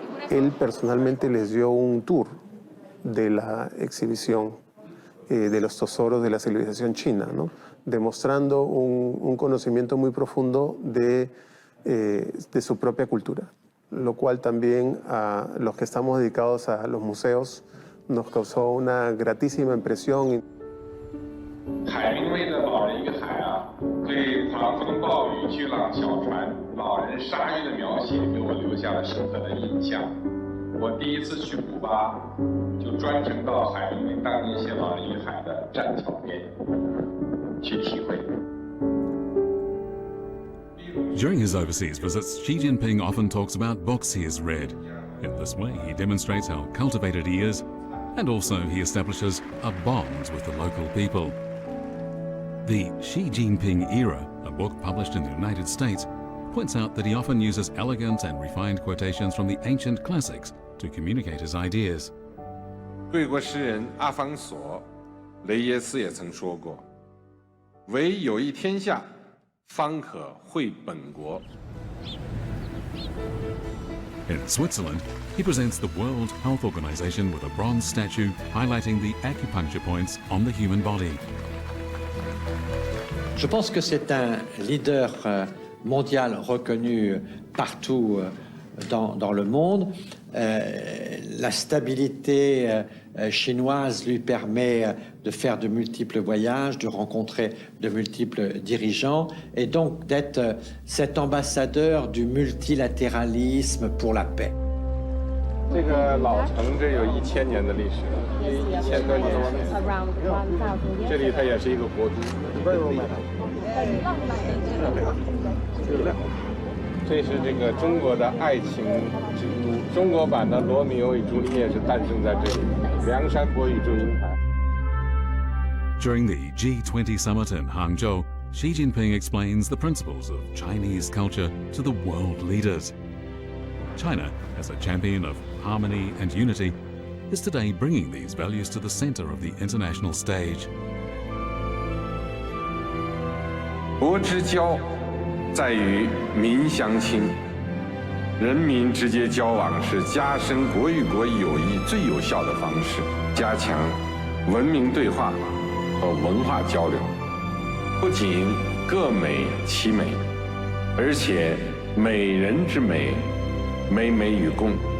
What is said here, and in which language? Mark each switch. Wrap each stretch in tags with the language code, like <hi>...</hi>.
<es>Él personalmente les dio un tour de la exhibición de los tesoros de la civilización china, ¿no? Demostrando un conocimiento muy profundo de su propia cultura, lo cual también a los que estamos dedicados a los museos nos causó una gratísima impresión.</es> <zh>海明威的《老人与海》对狂风暴雨、巨浪小船、老人鲨鱼的描写给我留下了深刻的印象。我第一次去古巴，就专程到海明威当年写《老人与海》的栈桥边去体会。</zh> <en>During his overseas visits, Xi Jinping often talks about books he has read. In this way, he demonstrates how cultivated he is, and also he establishes a bond with the local people. The Xi Jinping Era, a book published in the United States, points out that he often uses elegant and refined quotations from the ancient classics to communicate his ideas.</en> <zh>贵国诗人阿方索·雷耶斯也曾说过：“唯有一天下，方可绘本国。”</zh> <en>In Switzerland, he presents the World Health Organization with a bronze statue highlighting the acupuncture points on the human body.</en> <fr>Je pense que c'est un leader mondial reconnu partout dans le monde. La stabilité chinoise lui permet de faire de multiples voyages, de rencontrer de multiples dirigeants et donc d'être cet ambassadeur du multilatéralisme pour la paix.</fr> <zh>这个老城这有1000年的历史了，1000多年前。这里它也是一个国都。这是这个中国的爱情之都，中国版的《罗密欧与朱丽叶》是诞生在这里，梁山伯与祝英台。</zh> <en>During the G20 summit in Hangzhou, Xi Jinping explains the principles of Chinese culture to the world leaders. China, as a champion of harmony and unity, is today bringing these values to the center of the international stage.</en> <zh>国之交在于民相亲，人民直接交往是加深国与国友谊最有效的方式，加强文明对话和文化交流，不仅各美其美，而且美人之美，美美与共。</zh>